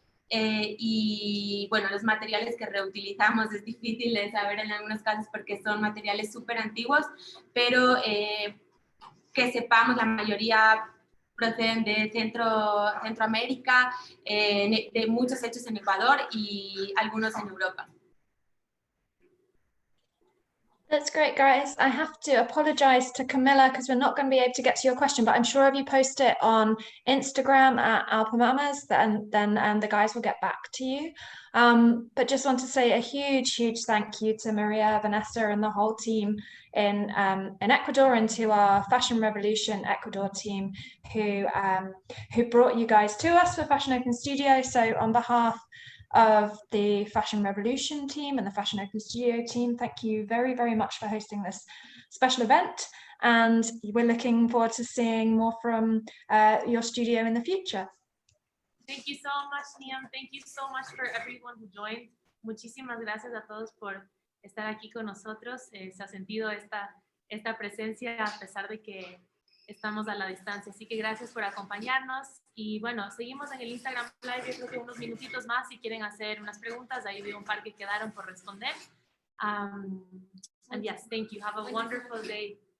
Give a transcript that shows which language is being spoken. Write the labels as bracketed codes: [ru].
[es] Y bueno, los materiales que reutilizamos es difícil de saber en algunos casos porque son materiales súper antiguos, pero que sepamos, la mayoría proceden de Centroamérica, de muchos hechos en Ecuador y algunos en Europa. [en] That's great, guys. I have to apologize to Camilla because we're not going to be able to get to your question, but I'm sure if you post it on Instagram at Allpamamas, then the guys will get back to you. But just want to say a huge thank you to Maria, Vanessa, and the whole team in Ecuador, and to our Fashion Revolution Ecuador team who brought you guys to us for Fashion Open Studio. So on behalf of the Fashion Revolution team and the Fashion Open Studio team, thank you very much for hosting this special event, and we're looking forward to seeing more from your studio in the future. Thank you so much, Niam. Thank you so much for everyone who joined. [es] Muchísimas gracias a todos por estar aquí con nosotros. Se ha sentido esta presencia a pesar de que estamos a la distancia. Así que gracias por acompañarnos. Y bueno, seguimos en el Instagram Live. Yo creo que unos minutitos más si quieren hacer unas preguntas. Ahí veo un par que quedaron por responder. [en] And yes, thank you. Have a wonderful day.